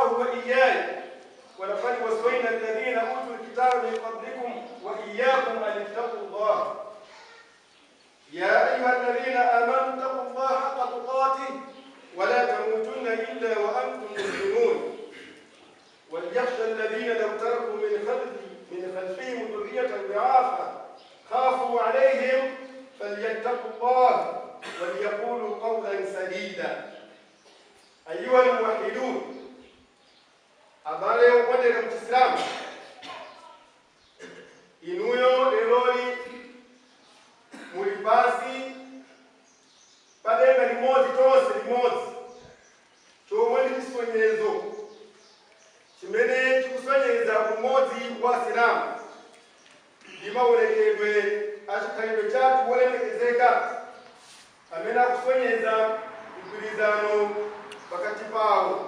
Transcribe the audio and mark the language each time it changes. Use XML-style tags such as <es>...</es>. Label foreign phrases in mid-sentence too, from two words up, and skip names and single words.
<ar>وإياي ولقد وصينا الذين أوتوا الكتاب من قبلكم وإياكم أن اتقوا الله يا أيها الذين آمنوا اتقوا الله حق تقاته ولا تموتن إلا وأنتم مسلمون وليخشى الذين لو تركوا من خلفهم ذرية ضعافا خافوا عليهم فليتقوا الله وليقولوا قولا سديدا. أيها الموحدون</ar> <ny>abale ukwendera mu Kiislamu inuyo leloli muli pasi padenga limodzi tonse limodzi chomwe ndi chisonyezo chimene chikusonyeza umodzi wa Isilamu ndi maonekedwe achikhalidwe chathu wolemekezeka amene akusonyeza mgwirizano pakati pawo.</ny>